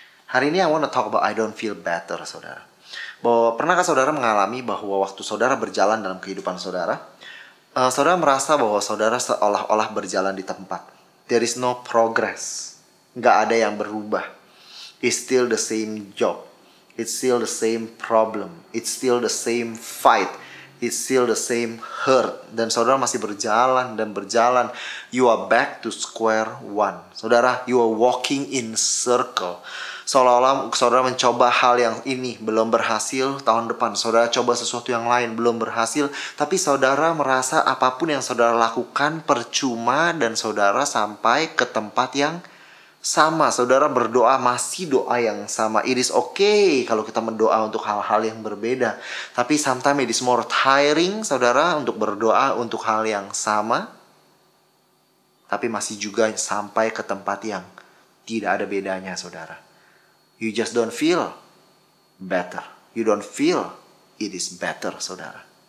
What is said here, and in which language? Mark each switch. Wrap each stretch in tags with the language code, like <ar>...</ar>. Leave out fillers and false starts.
<id>Hari ini</id> <en>I want to talk about I don't feel better, saudara.</en> <id>Bahwa pernahkah saudara mengalami bahwa waktu saudara berjalan dalam kehidupan saudara, saudara merasa bahwa saudara seolah-olah berjalan di tempat.</id> <en>There is no progress.</en> <id>Nggak ada yang berubah.</id> <en>It's still the same job. It's still the same problem. It's still the same fight. It's still the same hurt.</en> <id>Dan saudara masih berjalan dan berjalan.</id> <en>You are back to square one. Saudara, you are walking in circle.</en> <id>Seolah-olah saudara mencoba hal yang ini belum berhasil, tahun depan saudara coba sesuatu yang lain belum berhasil, tapi saudara merasa apapun yang saudara lakukan percuma dan saudara sampai ke tempat yang sama. Saudara berdoa masih doa yang sama.</id> <en>It is okay</en> <id>kalau kita mendoa untuk hal-hal yang berbeda, tapi</id> <en>sometimes it is more tiring,</en> <id>saudara, untuk berdoa untuk hal yang sama, tapi masih juga sampai ke tempat yang tidak ada bedanya, saudara.</id> <en>You just don't feel better. You don't feel it is better, saudara.</en>